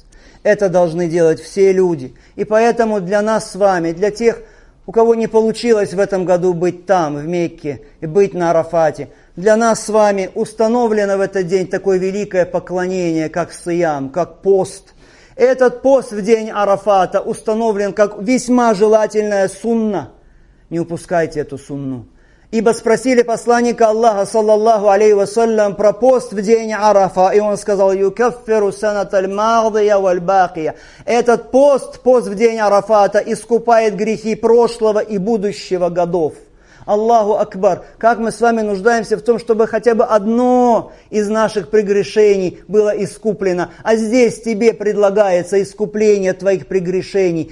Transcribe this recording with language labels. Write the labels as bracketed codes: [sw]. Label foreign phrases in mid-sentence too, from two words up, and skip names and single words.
[ru] Это должны делать все люди. И поэтому для нас с вами, для тех, у кого не получилось в этом году быть там, в Мекке, и быть на Арафате, для нас с вами установлено в этот день такое великое поклонение, как сиям, как пост. Этот пост в день Арафата установлен как весьма желательная сунна. Не упускайте эту сунну. Ибо спросили посланника Аллаха, [ar] صلى الله عليه وسلم, [ru] про пост в день Арафа, и он сказал: [ar] «يكفر السنة الماضية والباقية». [ru] Этот пост в день Арафата искупает грехи прошлого и будущего годов. [ar] الله أكبر! [ru] Как мы с вами нуждаемся в том, чтобы хотя бы одно из наших прегрешений было искуплено. А здесь тебе предлагается искупление твоих прегрешений.